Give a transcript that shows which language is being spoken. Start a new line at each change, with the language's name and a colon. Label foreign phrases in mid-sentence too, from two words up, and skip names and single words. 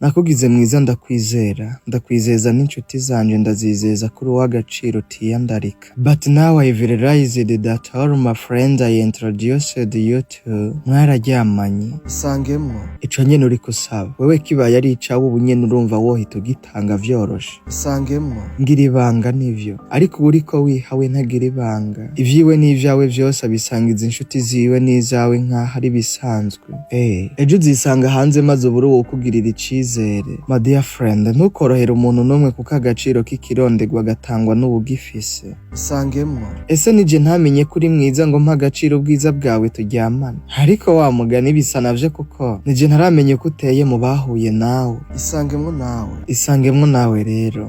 Rundi: nakugize mwiza ndakwizeza n'inshuti zanje ndazizeza kuri uw'agaciro utiyandarika.
English: But now I've realized that all my friends I introduced you to mwararyamanye.
Rundi: Isangemwo ico nyene uriko usaba wewe kibaye ari icawe ubu nyene urumva wohita ugitanga vyoroshe. Isangemwo ngira ibanga nivyo ariko ubu uriko wihawe ntagira ibanga, ivyiwe n'ivyawe vyose abisangiza inshuti ziwe n'izawe nk'aho ari bisanzwe. Ejo uzisanga hanze maze uburi wo kugirira icizere.
English: My dear friend,
Rundi: ntukorohera umuntu n'umwe kuko agaciro k'ikirondegwa gatangwa n'uwugifise. Isangemwo ese nije ntamenye kuri mwiza ngo mpa agaciro ubwiza bwawe turyamane? Ariko wa mugani bisa navyo kuko nije ntaramenye ko uteye mu bahuye nawe. Isangemwo nawe rero.